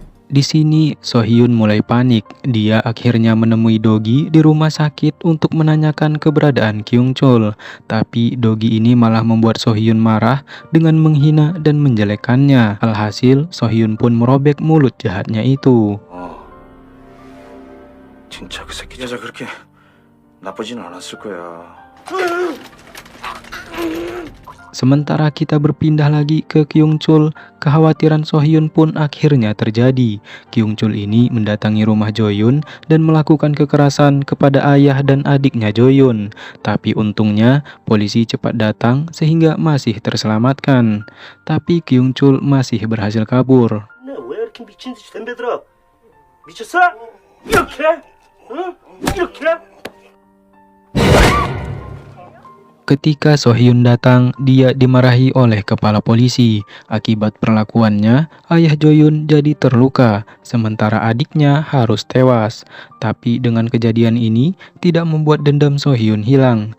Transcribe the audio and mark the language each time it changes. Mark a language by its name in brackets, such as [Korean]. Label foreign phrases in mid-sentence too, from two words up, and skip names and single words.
[Indonesian] Di sini Sohyun mulai panik. Dia akhirnya menemui Dogi di rumah sakit untuk menanyakan keberadaan Kyung Chul. Tapi Dogi ini malah membuat Sohyun marah dengan menghina dan menjelekkannya. Alhasil Sohyun pun merobek mulut jahatnya itu. [Korean] 진짜 그 새끼 여자 그렇게 나쁘지는 않았을 거야. [Indonesian] Sementara kita berpindah lagi ke Kyung Chul, kekhawatiran Sohyun pun akhirnya terjadi. Kyung Chul ini mendatangi rumah Joyun dan melakukan kekerasan kepada ayah dan adiknya Joyun. Tapi untungnya polisi cepat datang sehingga masih terselamatkan. Tapi Kyung Chul masih berhasil kabur. [Korean] 왜 이렇게 미친 듯이 덤벼들어? 미쳤어? 이렇게? 응? 이렇게? [Indonesian] Ketika Sohyun datang, dia dimarahi oleh kepala polisi. Akibat perlakuannya, ayah Joyun jadi terluka, sementara adiknya harus tewas. Tapi dengan kejadian ini, tidak membuat dendam Sohyun hilang.